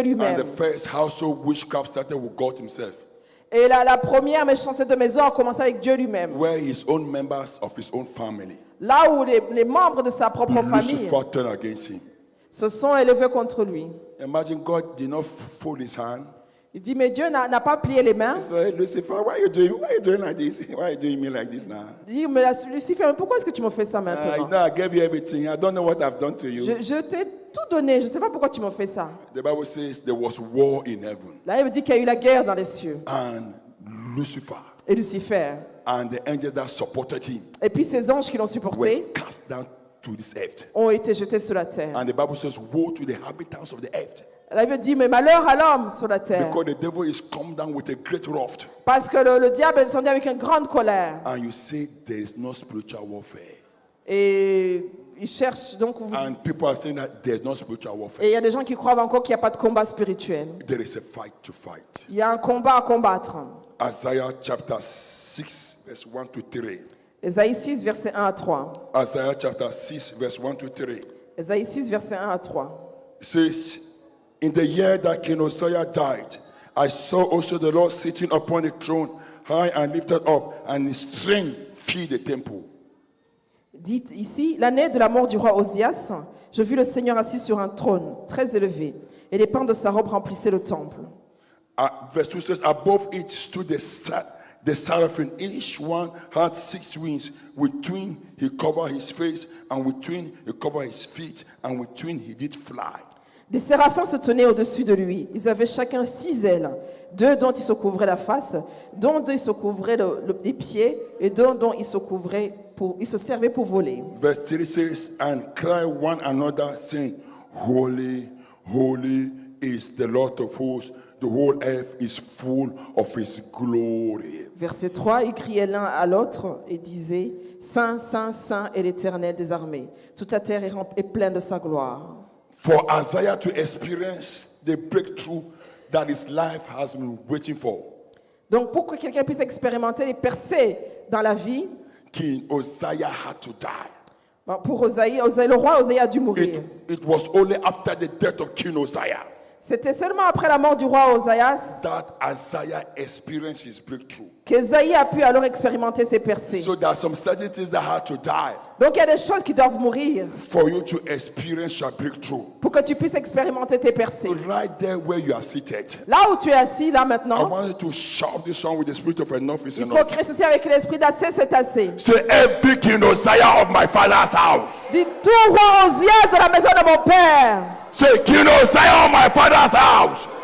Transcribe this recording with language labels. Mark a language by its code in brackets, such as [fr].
[en] And the [fr] lui-même. [en] first household witchcraft started with God himself. [fr] Et la première méchanceté de maison a commencé avec Dieu lui-même. [en] Where his own members of his own family, [fr] Là où les membres de sa propre famille [en] Lucifer turned against him. [fr] se sont élevés contre lui. [en] Imagine God did not fold his hand. [fr] Il dit, mais Dieu n'a pas plié les mains. [en] He said, Lucifer, why are you doing like this? Why are you doing me like this now? [fr] Il dit, mais Lucifer, mais pourquoi est-ce que tu me fais ça [en] You [fr] maintenant? [en] know, I gave you everything. I don't know what I've done to you. [fr] Je t'ai tout donné, je ne sais pas pourquoi tu me fais ça. [en] The Bible says there was war in heaven. [fr] Là, il me dit qu'il y a eu la guerre dans les cieux. [en] And Lucifer [fr] Et Lucifer. [en] and the angels that supported him [fr] Et puis ces anges qui l'ont [en] were [fr] supporté [en] cast down to this earth. [fr] ont été jetés sur la terre. [en] And the Bible says, woe to the inhabitants of the earth. [fr] La Bible dit, mais malheur à l'homme sur la terre. [en] Because the devil is come down with a great wrath. [fr] Parce que le diable est descendu avec une grande colère. [en] And you say there is no spiritual warfare. [fr] Et il cherche, donc, [en] And people are saying that there is no spiritual warfare. [fr] et il y a des gens qui croient encore qu'il n'y a pas de combat spirituel. [en] There is a fight to fight. [fr] Il y a un combat à combattre. [en] Isaiah chapter 6, verse 1 to 3. [fr] Ésaïe 6, verset 1 à 3. [en] Isaiah chapter 6, verse 1 to 3. [fr] Ésaïe 6, verset 1 à 3. [en] It says, in the year that King Uzziah died, I saw also the Lord sitting upon a throne, high and lifted up, and his train filled the temple. [fr] Dit ici, l'année de la mort du roi Osias, je vis le Seigneur assis sur un trône très élevé, et les pans de sa robe remplissaient le temple. [en] Verse 2 says, above it stood the seraphim. Each one had 6 wings. With twin he covered his face, and with twin he covered his feet, and with twin he did fly. [fr] Des séraphins se tenaient au-dessus de lui. Ils avaient chacun 6 ailes, 2 dont ils se couvraient la face, dont 2 ils se couvraient les pieds, et 2 dont ils se servaient pour voler. [en] Verse 3 says, and cry one another, saying, holy, holy is the Lord of hosts. The whole earth is full of his glory. [fr] Verset 3, ils criaient l'un à l'autre et disaient, Saint, Saint, Saint est l'Éternel des armées. Toute la terre est pleine de sa gloire. [en] For Isaiah to experience the breakthrough that his life has been waiting for, [fr] Donc pour que quelqu'un puisse expérimenter les percées dans la vie, [en] King Uzziah had to die. [fr] pour le roi Osaïe a dû mourir. [en] It was only after the death of King Uzziah [fr] C'était seulement après la mort du roi Osaïas [en] that Isaiah experienced his breakthrough. [fr] qu'Ésaïe a pu alors expérimenter ses percées. [en] So there are some certain things that had to die [fr] Donc il y a des choses qui doivent mourir [en] for you to experience your breakthrough. [fr] pour que tu puisses expérimenter tes percées. [en] Right there where you are seated, [fr] Là où tu es assis, là [en] I [fr] maintenant, [en] want you to shout this song with the spirit of enough is [fr] il faut [en] enough. [fr] crier ceci avec l'esprit d'assez, c'est assez. [en] Say, every King Uzziah of my father's house. [fr] Dis tout roi Osias de la maison de mon père. [en] Say, King Uzziah of my father's house.